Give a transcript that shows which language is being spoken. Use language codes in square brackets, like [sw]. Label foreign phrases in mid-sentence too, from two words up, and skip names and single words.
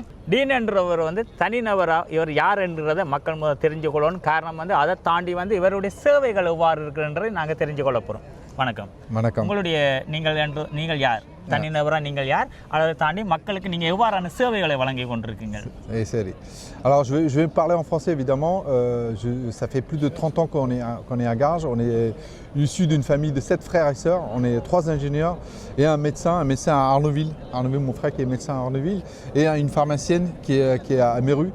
[ta] டீன் என்றவர் வந்து தனிநபராக இவர் யார் என்றதை மக்கள் முதல் தெரிஞ்சு கொள்ளணும். காரணம் வந்து அதை தாண்டி வந்து இவருடைய சேவைகள் எவ்வாறு இருக்குன்றதை நாங்கள் தெரிஞ்சு கொள்ள போகிறோம். வணக்கம். வணக்கம். உங்களுடைய நீங்கள் யார், தனிநபராக நீங்கள் யார், அதை தாண்டி மக்களுக்கு நீங்கள் எவ்வாறான சேவைகளை வழங்கி கொண்டிருக்கீங்க? சரி. [fr] Alors je vais parler en français évidemment. Ça fait plus de 30 ans qu'on est à Garges. On est issu d'une famille de 7 frères et sœurs. On est 3 ingénieurs et un médecin à Arneuville. Arneuville, mon frère qui est médecin à Arneuville, et une pharmacienne qui est à Méru.